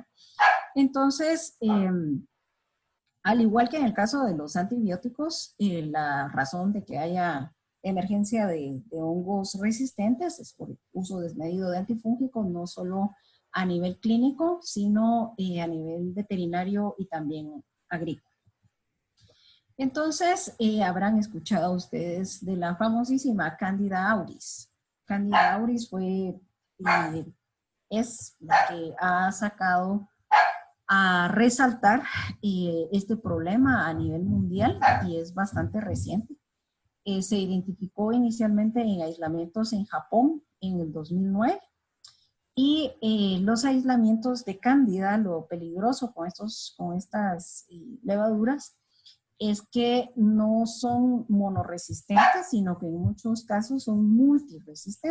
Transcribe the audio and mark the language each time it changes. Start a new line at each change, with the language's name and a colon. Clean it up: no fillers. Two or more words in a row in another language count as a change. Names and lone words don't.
Spanish: Entonces, al igual que en el caso de los antibióticos, la razón de que haya emergencia de hongos resistentes es por uso desmedido de antifúngicos, no solo a nivel clínico, sino a nivel veterinario y también agrícola. Entonces, habrán escuchado ustedes de la famosísima Candida auris. Candida auris es la que ha sacado a resaltar este problema a nivel mundial y es bastante reciente. Se identificó inicialmente en aislamientos en Japón en el 2009 y los aislamientos de Cándida, lo peligroso con estas levaduras es que no son monoresistentes, sino que en muchos casos son multiresistentes.